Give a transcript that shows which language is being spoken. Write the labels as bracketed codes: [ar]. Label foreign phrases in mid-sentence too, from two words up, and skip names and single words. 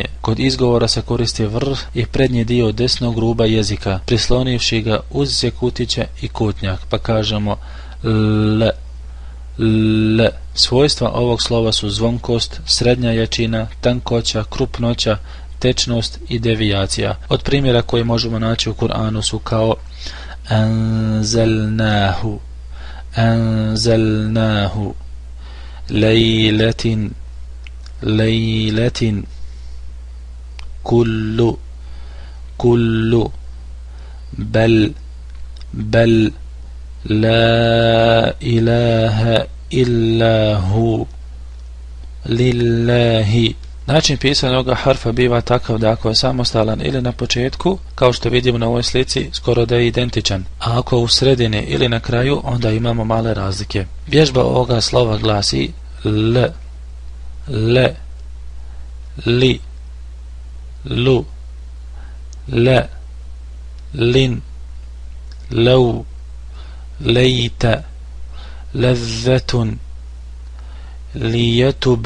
[bs] Kod izgovora se koristi vrh i prednji dio desnog ruba jezika, prislonivši ga uz sjekutiće i kutnjak, pa kažemo L. L. Svojstva ovog slova su zvonkost, srednja jačina, tankoća, krupnoća, tečnost i devijacija. Od primjera koje možemo naći u Kur'anu su kao [ar] أنزلناه أنزلناه ليلة ليلة كل كل بل بل لا إله إلا هو لله. [bs] Način pisanja ovoga harfa biva takav da ako je samostalan ili na početku, kao što vidimo na ovoj slici, skoro da je identičan, a ako u sredini ili na kraju, onda imamo male razlike. Vježba ovoga slova glasi L, le, li, lu, le, lin, lau, lejta, lezzetun, lijetub,